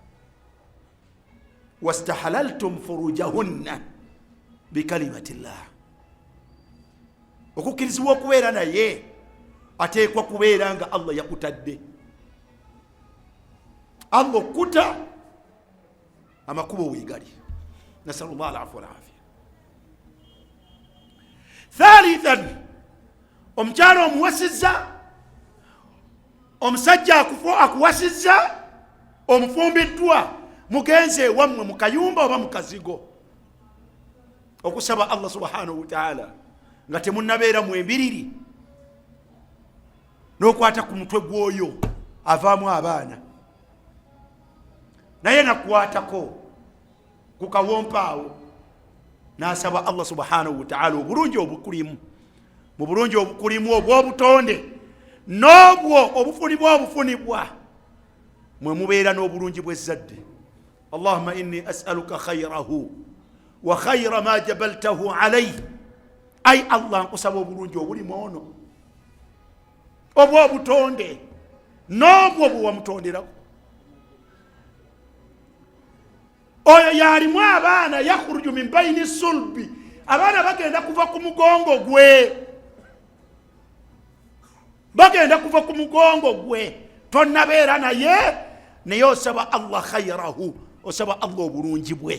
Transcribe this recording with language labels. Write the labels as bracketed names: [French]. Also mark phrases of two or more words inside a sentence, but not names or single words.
[Arabic] واستحللتم فروجهن بكلمة الله. [Ganda] Okukkirizibwa okubeera naye ateekwa kubeera nga Allah yakutadde. Allah okkuta amakubo weegali. [Arabic] نسأل الله العفو والعافية. Thalithan, [Ganda] omukyala omuwasizza, omusajja akuwasizza, omufumbiddwa, mugenze wammwe mu kayumba oba mu kazigo, okusaba Allah [Arabic] سبحانه وتعالى [Ganda] nga temunnabeera mu embiriri, n'okwata ku mutwe gw'oyo avaamu abaana, naye nakwatako ku kawompaawo n'asaba Allah [Arabic] سبحانه وتعالى [Ganda] obulungi obukulimu, mu bulungi obukulimu obw'obutonde n'obwo obufunibwa mwe mubeera n'obulungi bw'ezzadde. [Arabic] اللهم إني أسألك خيره وخير ما جبلته عليه. [Ganda] Ay Allah, nkusaba obulungi obulimu ono obw'obutonde n'obwo bwe wamutonderawo. Oyo yalimu abaana [Arabic] يخرج من بين صلبي, [Ganda] abaana bagenda kuva ku mugongo gwe, bagenda kuva ku mugongo gwe, tonnabeera naye osaba Allah khayrahu, osaba Allah obulungi bwe.